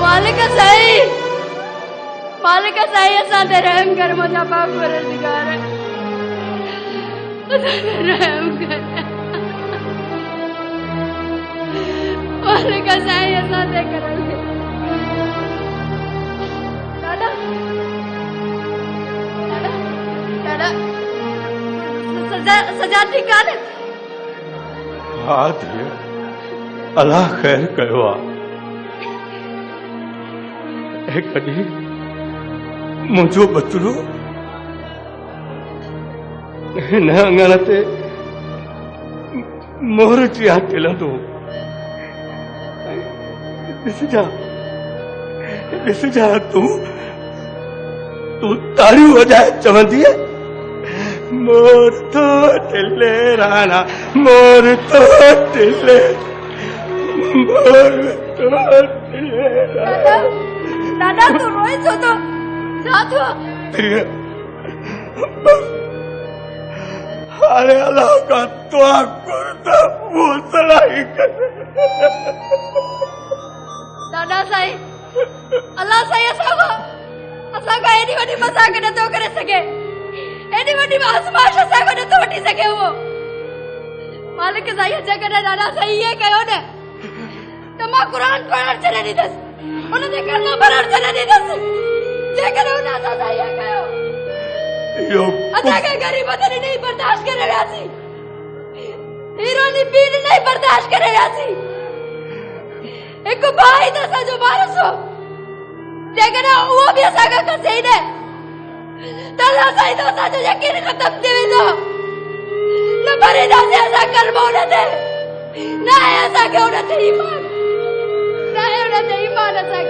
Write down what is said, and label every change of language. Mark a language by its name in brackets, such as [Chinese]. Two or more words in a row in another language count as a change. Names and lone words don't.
[Sindhi] मालिक साईं असां ते रहम कर मुंहिंजा पाक परवरदिगार असां ते रहम कर मालिक साईं असां ते करम कर दादा दादा दादा सजा ठीक आहे हाँ धीअ अलाह ख़ैर कयो आहे कॾहिं मुंहिंजो बतरो हिन अङण ते मोर चिया टिलंदो ॾिसजा तूं ताड़ियूं वॼाए चवंदीअ मोर तो टिले राणा मोर तो टिले दादा तू रोए छो तो छा थियो हाणे अलाह खां दुआ कर त वो सलाई कर दादा साईं अल्लाह साईं असांखां एॾी वॾी मज़ाक नथो करे सघे एॾी वॾी आज़माइश असांखां नथो वठी सघे उहो मालिक साईं जेकॾहिं दादा साईं इहे कयो न त मां क़ुर पढ़णु छॾे ॾींदसि उन जे कलमा भरणु छॾे ॾींदसि जेकॾहिं उन असां सां इहे कयो असांखे ग़रीबत नहीं बर्दाश्त करे वियासीं हीरो जी पीर नहीं बर्दाश्त करे वियासीं हिकु भाई त असांजो वारस हो जेकॾहिं उहो बि असांखां कसे ई न त अलाह साईं त असांजो यकीन ख़तम थी वेंदो न भरींदासीं असां कलमो उन ते न आहे असांखे उन ते ईमान न आहे उन ते ईमान असांखे